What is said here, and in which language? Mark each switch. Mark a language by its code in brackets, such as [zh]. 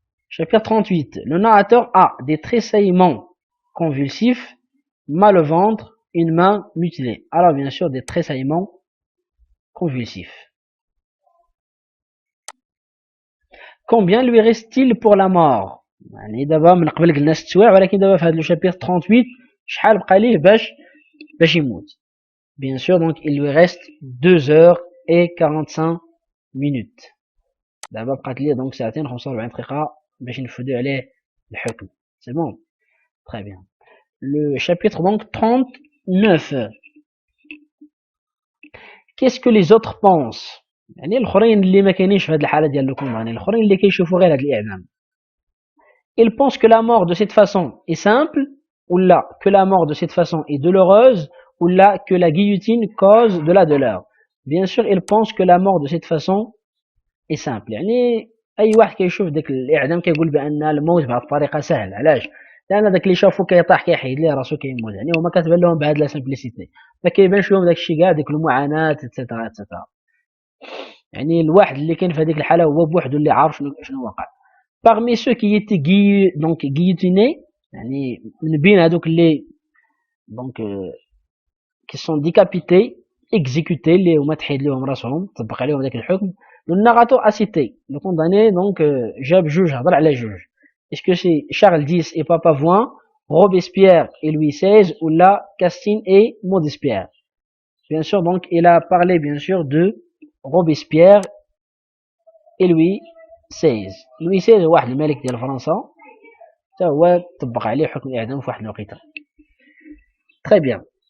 [fr] Chapitre 38. Le narrateur a des tressaillements convulsifs, mal au ventre, une main mutilée. Alors bien sûr des tressaillements convulsifs. Combien lui reste-t-il pour la mort? [ar] يعني دابا من قبل قلنا 6 سوايع ولكن دابا في هذا لو شابير 38 شحال بقى ليه باش يموت. [fr] Bien sûr donc il lui reste 2 heures et 45 minutes. [ar] دابا بقات ليه donc ساعتين 45 دقيقة باش نفدو عليه الحكم. [fr] C'est bon. Très bien. Le chapitre donc 39. Qu'est-ce que les autres pensent? [ar] يعني الاخرين اللي ما كاينينش في هذه الحالة ديال لو كونداني، الاخرين اللي كيشوفوا غير هذا الاعدام. [fr] Ils pensent que la mort de cette façon est simple, ou là que la mort de cette façon est douloureuse, ou là que la guillotine cause de la douleur. Bien sûr, ils pensent que la mort de cette façon est simple. [ar] يعني اي واحد كيشوف داك الاعدام كيقول بان الموت بهذه الطريقه سهل. علاش؟ لان داك اللي شافو كيطيح كيحيد ليه راسو كيموت، يعني هما كتبان لهم بهذه لا سامبليسيتي، ما كيبانش لهم داك الشيء كاع، ديك المعاناه اتسيتيرا اتسيتيرا. يعني الواحد اللي كاين في هذيك الحاله هو بوحدو اللي عارف شنو وقع. [fr] Parmi ceux qui étaient donc guillotinés, [ar] يعني من بين هذوك اللي [fr] donc qui sont décapités, exécutés [ar] اللي هما تحيد لهم راسهم طبق عليهم داك الحكم. [fr] Le narrateur a cité le condamné donc [ar] جاب جوج هضر على جوج. [fr] Est-ce que c'est Charles X et Papavoine, Robespierre et Louis XVI ou là Castine et Modespierre? Bien sûr donc il a parlé bien sûr de Robespierre et Louis XVI. [ar] Louis XVI واحد الملك ديال فرنسا حتى هو طبق عليه حكم الاعدام في واحد الوقيته. [fr] Très bien.